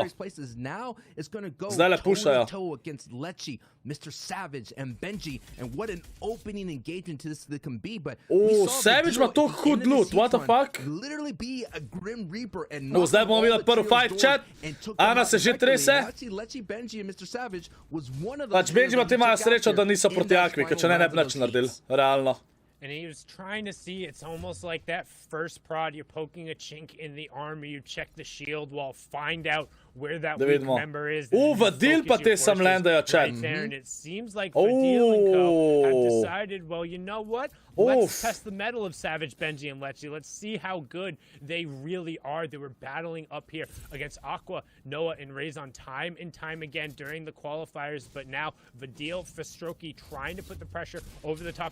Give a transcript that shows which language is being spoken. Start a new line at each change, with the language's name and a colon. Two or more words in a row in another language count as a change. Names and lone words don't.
Slovenian: Zdaj le pušajo.
English: Mr. Savage and Benji, and what an opening engagement to this can be, but
Slovenian: Savage ima to hud loot,
English: what the fuck? Literally be a Grim Reaper and
Slovenian: zdaj bomo videli prvi fight, chat. Ana se že trese.
English: Benji and Mr. Savage was one of
Slovenian: Pač Benji ima te imajo srečo, da niso proti Akvi, ker če ne bi nič naredili, realno.
English: And he was trying to see, it's almost like that first prod, you're poking a chink in the armor, you check the shield wall, find out where that weak member is.
Slovenian: Vadil pa te sam landajo, chat.
English: Right there, and it seems like Vadil and Co have decided, well, you know what? Let's test the mettle of Savage, Benji, and Lecce. Let's see how good they really are. They were battling up here against Aqua, Noah, and Raison time and time again during the qualifiers, but now Vadil, Festroki trying to put the pressure over the top.